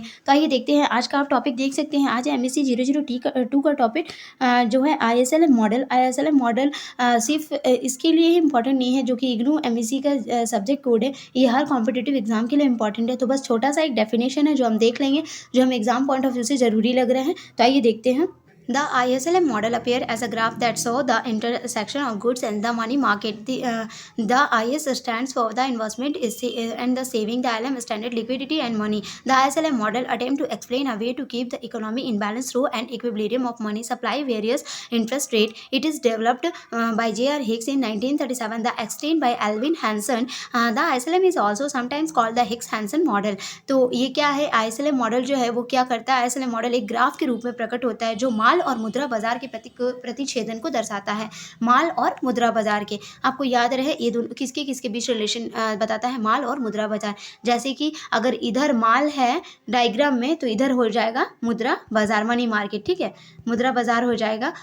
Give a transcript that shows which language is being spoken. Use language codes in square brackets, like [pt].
[hi] तो आइए देखते हैं आज का आप टॉपिक देख सकते हैं। आज एमएससी 002 का टॉपिक जो है आईएसएलएम मॉडल। आईएसएलएम मॉडल सिर्फ इसके लिए ही इंपॉर्टेंट नहीं है जो कि इग्नू एमएससी का सब्जेक्ट कोड है, ये हर कॉम्पिटिटिव एग्जाम के लिए इंपॉर्टेंट है। तो बस छोटा सा एक डेफिनेशन है जो हम देख लेंगे, जो हम एग्जाम पॉइंट ऑफ व्यू से जरूरी लग रहे हैं। तो आइए देखते हैं। [en] The ISLM model appear as a graph that show the intersection of goods and the money market. The IS stands for the investment and the saving. The LM standard liquidity and money. The ISLM model attempt to explain a way to keep the economy in balance through an equilibrium of money supply, various interest rate. It is developed by J.R. Hicks in 1937. The explained by Alvin Hansen. The ISLM is also sometimes called the Hicks-Hansen model. [hi] तो ये क्या है? ISLM model जो है वो क्या करता है? ISLM मॉडल एक ग्राफ के रूप में प्रकट होता है जो माल और मुद्रा बाजार के प्रतिच्छेदन को दर्शाता है। माल और मुद्रा बाजार के, आपको याद रहे ये दोनों किसके किसके बीच रिलेशन बताता है, माल और मुद्रा बाजार। जैसे कि अगर इधर माल है डायग्राम में, तो इधर हो जाएगा मुद्रा बाजार, मनी मार्केट, ठीक है, मुद्रा बाजार हो जाएगा।